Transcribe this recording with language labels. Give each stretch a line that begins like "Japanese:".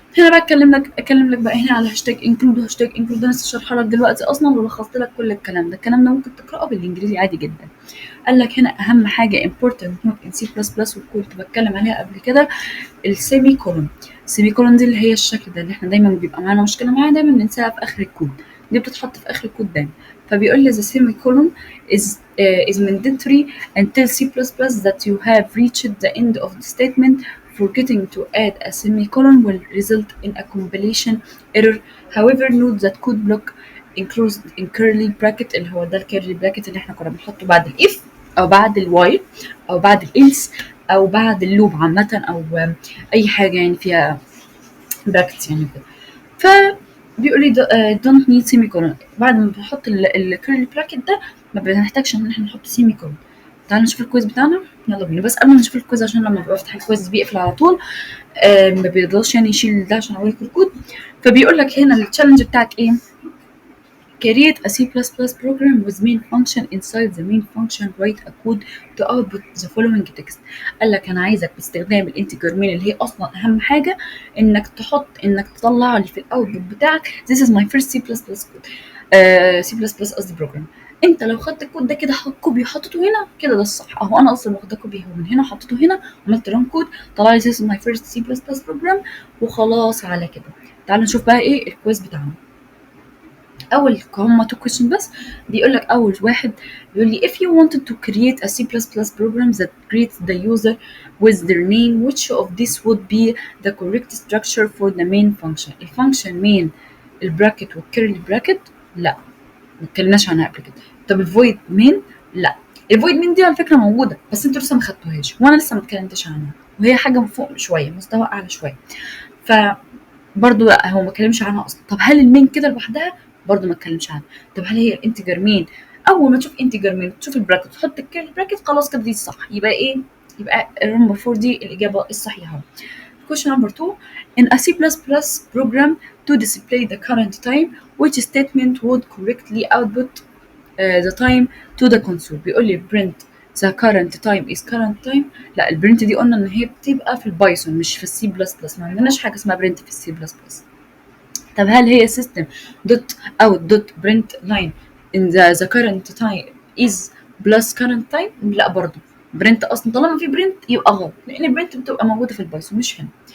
Arabic: هنا بقى اتكلم لك بقى هنا على هاشتاج انكلود وهاشتاج انكلود. انا لسه شارحه لك دلوقتي اصلا ولخصت لك كل الكلام ده. الكلام ده ممكن تقراه بالانجليزي عادي جدا. قال لك هنا اهم حاجه
English: important not in C++
Arabic: وكنت بتكلم عليها قبل كده، السيمي كولون. السيمي كولون دي اللي هي الشكل ده اللي احنا دايما بيبقى معانا مشكله معاها، دايما بننساها في اخر الكود، دي بتتحط في اخر الكود دايما. فبيقول لي
English: the semicolon is mandatory until C++ that you have reached the end of the statement. Forgetting to add a semicolon will result in a compilation error. However, note that code block included in curly bracket
Arabic: اللي هو ده الكيرلي براكت اللي احنا كنا بنحطه بعد الاف او بعد الوايل او بعد الالس او بعد اللوب عامه، او اي حاجه يعني فيها براكتس يعني كده. فبيقول لي
English: don't need semicolon.
Arabic: بعد ما بنحط الكيرلي براكت ده ما بنحتاجش ان احنا نحط سيمي كولون. تعالوا نشوف الكويز بتاعنا، يلا بينا. بس قبل ما نشوف الكويز عشان لما بفتح الكويز بيقفل على طول، ما بيرضاش يعني يشيل ده عشان اوريكم الكود. فبيقول لك هنا التشالنج بتاعك ايه؟
English: create a C++ program with main function. Inside the main function write a code to output the following text.
Arabic: قال لك انا عايزك باستخدام الانتجر مين اللي هي اصلا اهم حاجه، انك تطلع لي في الاوتبوت بتاعك
English: this is my first C++ code.
Arabic: C++ قصدي بروجرام. انت لو خدت الكود ده كده كوبي وحطيته هنا كده ده الصح اهو، انا اصلا واخده كوبي اهو من هنا وحطيته هنا، عملت ران كود طلع لي
English: this is my first C++ program
Arabic: وخلاص على كده. تعالوا نشوف بقى ايه الكويز بتاعنا. اول هما تو كويشن بس. بيقول لك اول واحد بيقول لي
English: if you wanted to create a C++ program that greets the user with their name which of this would be the correct structure for the main function.
Arabic: الفانكشن main البراكت والكيرلي براكت لا ما اتكلمناش عنها قبل كده. طب الفويد مين؟ لا الفويد مين دي على فكره موجوده بس انتوا لسه ما خدتوهاش وانا لسه ما اتكلمتش عنها، وهي حاجه من فوق شويه مستوى اعلى شويه، ف برضه لا هو ما اتكلمش عنها اصلا. طب هل المين كده لوحدها؟ برضه ما اتكلمش عنها. طب هل هي الانتجر مين؟ اول ما تشوف انتجر مين تشوف البراكت تحط الكيرلي براكت خلاص كده دي الصح. يبقى ايه؟ يبقى النمبر 4 دي الاجابه الصحيحه.
English: Question number 2. In a C++ program to display the current time, which statement would correctly output the time to the console.
Arabic: بيقول لي
English: print the current time is current time.
Arabic: لا البرنت دي قلنا ان هي بتبقى في البايثون مش في السي بلس بلس، ما عندناش حاجه اسمها برنت في السي بلس بلس. طب هل هي
English: system dot out dot print line in the current time
Arabic: is plus current time؟ لا برضو برنت اصلا طالما في برنت يبقى غلط لان البرنت بتبقى موجوده في البايثون مش هنا.